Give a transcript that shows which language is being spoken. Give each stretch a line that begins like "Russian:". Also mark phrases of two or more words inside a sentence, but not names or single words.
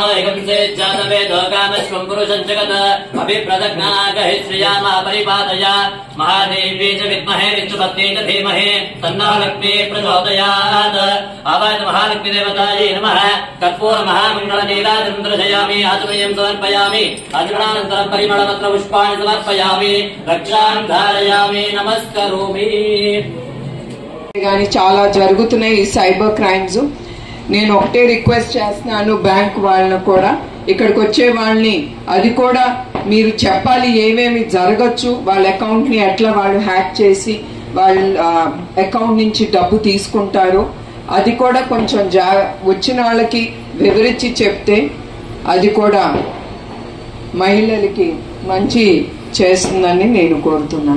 Sanskrit: एकंसे जातवेदो कामश्वं पुरुषं जगत् अभिप्रदग्नागहि श्रियामा परिपादय महादेवी च विद्महे विष्णुपत्नी च धीमहि तन्नः लक्ष्मी प्रचोदयात् आवाज महालक्ष्मी देवतायै नमः कर्पूर महामण्डलनीराजं दर्शयामि आचमनीयं समर्पयामि आचमनानन्तरं परिमलपत्र पुष्पाणि समर्पयामि रक्षां धारयामि नमस्करोमि.
Telugu: కానీ చాలా జరుగుతున్నాయి ఈ
English: cyber crimes.
Telugu: నేను ఒకటే రిక్వెస్ట్ చేస్తున్నాను బ్యాంక్ వాళ్ళని కూడా, ఇక్కడికి వచ్చే వాళ్ళని అది కూడా మీరు చెప్పాలి ఏమేమి జరగచ్చు, వాళ్ళ అకౌంట్ని ఎట్లా వాళ్ళు హ్యాక్ చేసి వాళ్ళ అకౌంట్ నుంచి డబ్బు తీసుకుంటారు, అది కూడా కొంచెం వచ్చిన వాళ్ళకి వివరించి చెప్తే అది కూడా మహిళలకి మంచి చేస్తుందని నేను కోరుతున్నాను.